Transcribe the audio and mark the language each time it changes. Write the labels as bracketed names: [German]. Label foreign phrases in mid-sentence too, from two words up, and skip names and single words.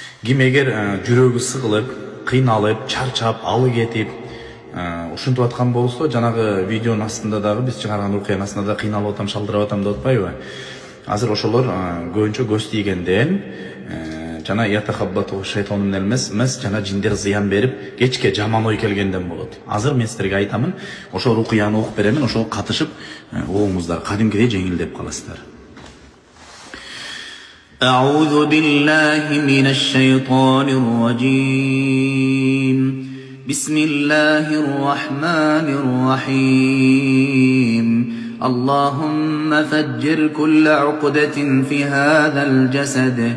[Kyrgyz] Ким эгер жүрөгү сыгылып, кыйналып, чарчап, алы кетип, ушинтип аткан болсо, жанагы видеонун астында дагы биз чыгарган окуянын астында да кыйналып атам, шалдырап атам деп атпайбы? Азыр ошолор көбүнчө көз тийгенден жана [Arabic] يتخبطه الشيطان من المس, [Kyrgyz] жана жиндер зыян берип, кечке жаман ой келгенден болот. Азыр мен силерге айтамын, ошол окуяны окуп беремин, ошол катышып, оңуңуздар кадимкидей жеңилдеп каласыздар. [Arabic] أعوذ بالله من الشيطان الرجيم. بسم الله الرحمن الرحيم. اللهم فجر كل عقدة في هذا الجسد.